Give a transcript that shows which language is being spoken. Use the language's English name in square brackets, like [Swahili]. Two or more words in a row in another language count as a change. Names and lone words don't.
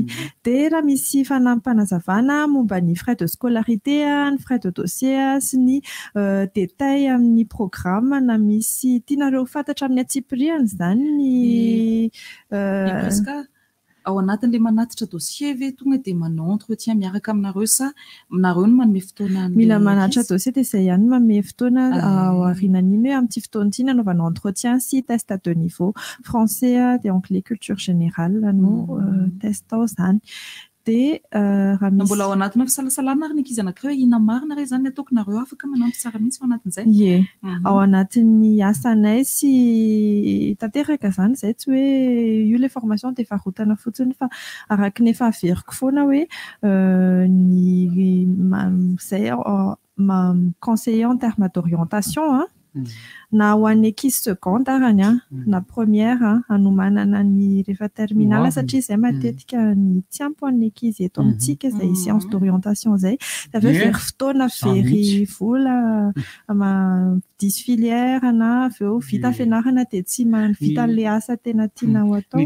[Malagasy] Dia raha misy fanampanazavana momba ny [French] frais de scolarité, [Malagasy] ny [French] frais de dossier [Malagasy] sy ny détail amin'ny programme na misy tianareo fantatra amin'ny atsipiriany zany ny presque ao anatin'ilay manatitra dossier ve tonga dia manao entretien miaraka aminareo sa nareo no manome fotoana mila manatitra dossier dia izay ihany manome fotoana ao aorianan'iny hoe amin'ity fotoana ity nanaovana entretien sy [French] test à deux niveaux français [Malagasy] dia [French] anglais culture générale [Malagasy] no test ao zany. Dia raha misy mbola ao anatina fisalasalana ary ny ankizy anankiray inona marina re zany ataoko nareo afaka manampy tsara mihitsy ao anatin'izay. Ie, ao anatin'ny asanay sy tanteraka zany izay tsy hoe io le formation dia varotana fotsiny fa araka ny efa averiko foana hoe ny izay [French] conseiller en termes d'orientation [Malagasy] na ho an'ny ankizy secondarany na première anomanana ny rehefa terminale satria izay matetika ny tsy ampy ho an'ny ankizy eto amintsika izay [French] séance d'orientation [Malagasy] izay dia aveo very fotoana very vola disy filière na aveo vita fianarana dia tsy vita le asa tena tiana ho atao.